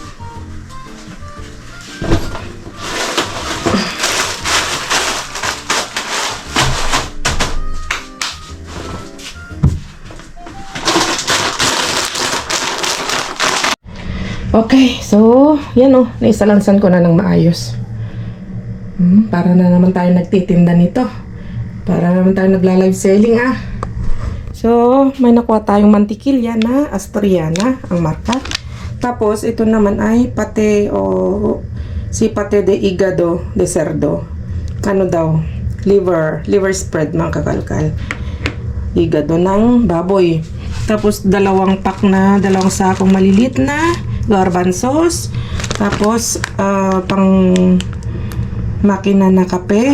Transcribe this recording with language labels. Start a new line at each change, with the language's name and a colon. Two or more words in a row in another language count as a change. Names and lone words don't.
Filipino: Okay, so, yan naisalansan ko na ng maayos. Para na naman tayo nagtitinda nito. Para naman tayo nagla-
English: live selling
Filipino: So, may nakuha tayong mantikilya na Asturiana, ang marka. Tapos, ito naman ay
Spanish: pate de hígado de cerdo.
English: Liver spread,
Filipino: mga kakalkal. Hígado ng baboy. Tapos, dalawang sakong malilit na garbanzos. Tapos, pang makina na kape.